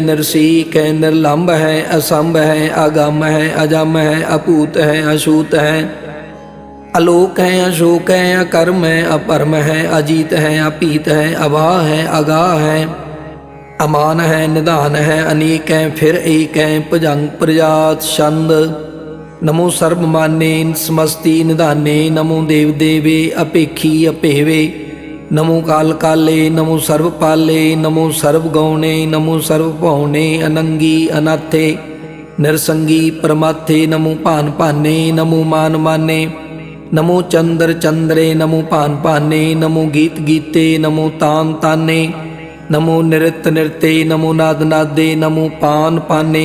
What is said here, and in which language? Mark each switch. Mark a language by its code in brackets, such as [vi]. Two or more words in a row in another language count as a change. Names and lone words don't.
[bra] ਨਿਰਸੀਕ ਹੈ ਨਿਰਲੰਭ ਹੈ ਅਸੰਭ ਹੈ ਅਗੰਮ ਹੈ ਅਜਮ ਹੈ ਅਭੂਤ ਹੈ ਅਛੂਤ ਹੈ ਅਲੋਕ ਹੈ ਅਸ਼ੋਕ ਹੈ ਅਕਰਮ ਹੈ ਅਪਰਮ ਹੈ ਅਜੀਤ ਹੈ ਅਪੀਤ ਹੈ ਅਵਾਹ ਹੈ ਅਗਾਹ ਹੈ ਅਮਾਨ ਹੈ ਨਿਧਾਨ ਹੈ ਅਨੇਕ ਹੈ ਫਿਰ ਏਕ ਹੈ ਭੁਜੰਗ ਪ੍ਰਜਾਤ ਛੰਦ ਨਮੋ ਸਰਬ ਮਾਨੇ ਸਮਸਤੀ ਨਿਧਾਨੇ ਨਮੋ ਦੇਵ ਦੇਵੇ ਅਪੇਖੀ ਅਪੇਵੇ नमो काल काले नमो सर्व पाले नमो सर्व गौणे नमो सर्व भौणे अनंगी अनाथे निरसंगी परमाथे नमो भान भाने नमो मान माने नमो चंद्र चंद्रे नमो भान भाने नमो गीत गीते नमो तान ताने नमो नृत्य नृत्य नमो नाद नादे नमो पान पाने